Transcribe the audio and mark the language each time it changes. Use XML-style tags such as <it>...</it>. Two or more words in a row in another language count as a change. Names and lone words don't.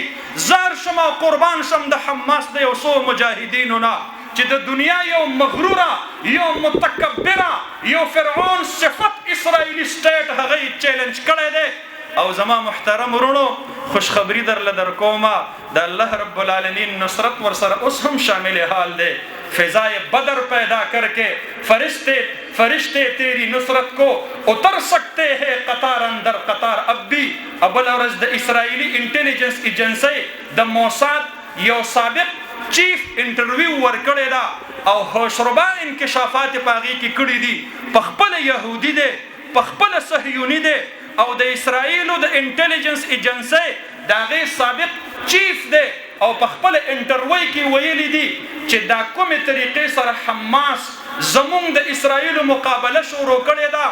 <ps>زار شم او قربان شم د حماس د یو څو مجاهدینو نه چې د دنیا یو مغروره یو متکبره یو فرعون صفت اسرائیلي سټیټ هغه یې چیلنج کړی دی. او زما محترم ورونو خوشخبری در کومه د الله رب العالمین نصرت ورسره اوس هم شامل حال دی.</ps> <ur>فضائے بدر پیدا کر کے فرشتے تیری نصرت کو اتر سکتے ہیں قطار اندر قطار. اب بھی</ur> <ps>ابل ورځ د اسرائیلی انټیلیجنس ایجنسی د موساد یو سابق چیف انټرویو ورکړی دا او هوشربا انکشافات پاغي کې کړي دي. په خپل يهودي دی په خپل صهیوني دی او د اسرائیلو د انټیلیجنس ایجنسی د هغې سابق چیف دی او په خپل انټرویو کې ویلي دي چې دا کومې طریقې سره حماس زمونږ د اسرائیلو مقابله شروع کړې ده.</ps>